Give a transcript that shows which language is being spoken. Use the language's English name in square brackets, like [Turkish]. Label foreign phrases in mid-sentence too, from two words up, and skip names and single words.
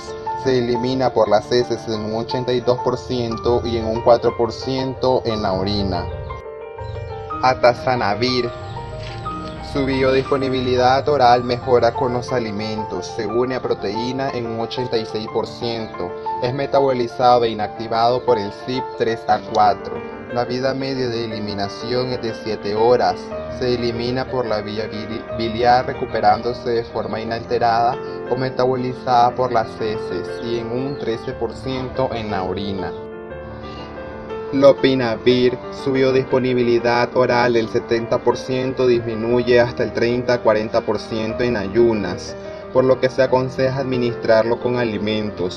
[Spanish] Se elimina por las heces en un 82% y en un 4% en la orina. Atazanavir. Su biodisponibilidad oral mejora con los alimentos. Se une a proteína en un 86%. Es metabolizado e inactivado por el CYP3A4. La vida media de eliminación es de 7 horas. Se elimina por la vía biliar, recuperándose de forma inalterada o metabolizada por las heces y en un 13% en la orina. Lopinavir, su biodisponibilidad oral del 70% disminuye hasta el 30 a 40% en ayunas, por lo que se aconseja administrarlo con alimentos.